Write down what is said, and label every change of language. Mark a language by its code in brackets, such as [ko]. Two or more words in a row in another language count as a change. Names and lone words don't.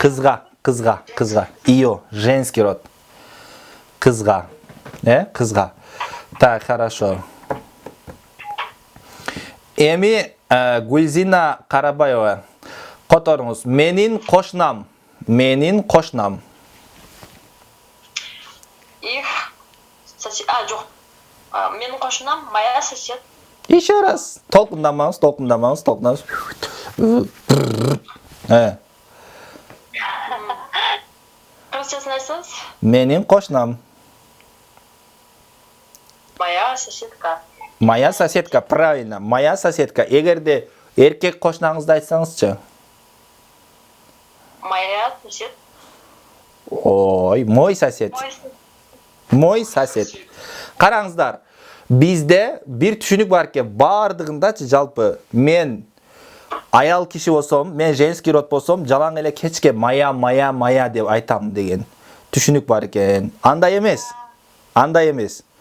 [ky] Кызга. Ио, [ru] женский род. [ky] Кызга. Кызга. [ru] Так, хорошо. [ky] Эми Гүлзина Карабаева. Которуңуз. Менин кошнам. [ru] Их сосед. [ky] Жок. Менин кошунам [ru] моя сосед. Еще раз. [ky] Толкундамаңыз. Кыргызчасын айтсаңыз? Менин кошнам. [ru] Моя соседка, правильно. Моя соседка. [ky] Эгерде эркек кошнаңызды айтсаңызчы? [ru] Моя сосед. Ой, мой сосед. [ky] Караңыздар. Бизде бир түшүнүк бар экен. Бардыгындачы жалпы мен аял киши болсом, мен [ru] женский род [ky] болсом, жалаң эле кечке мая деп айтам деген түшүнүк бар экен. Андай эмес.